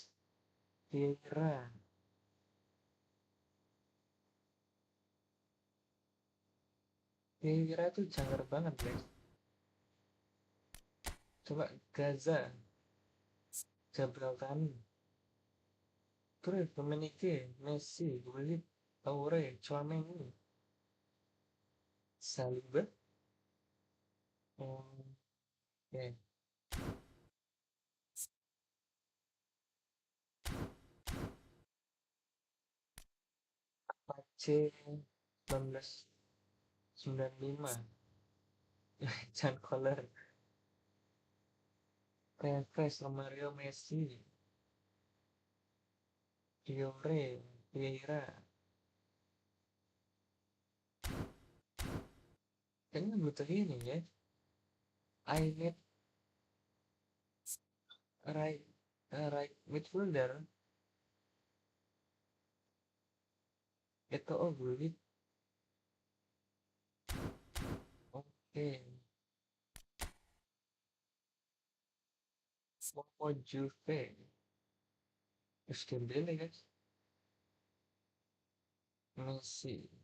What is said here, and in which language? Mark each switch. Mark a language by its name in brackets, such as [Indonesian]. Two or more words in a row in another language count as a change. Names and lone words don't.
[Indonesian] Kira. Kira tuh jangkar banget guys. Coba Gaza. Gibraltar. Terus Dominique, Messi, Gullit, Toure, Chouameni. Saliba. Oke. Pace 1995. John Collar. Tevez, Romario, Messi. Diore, Vieira. Kayaknya butuh ini ya. [English] I need right midfielder. [Indonesian] Itu Gullit. Oke. Mau Juve. Dembele guys. Messi.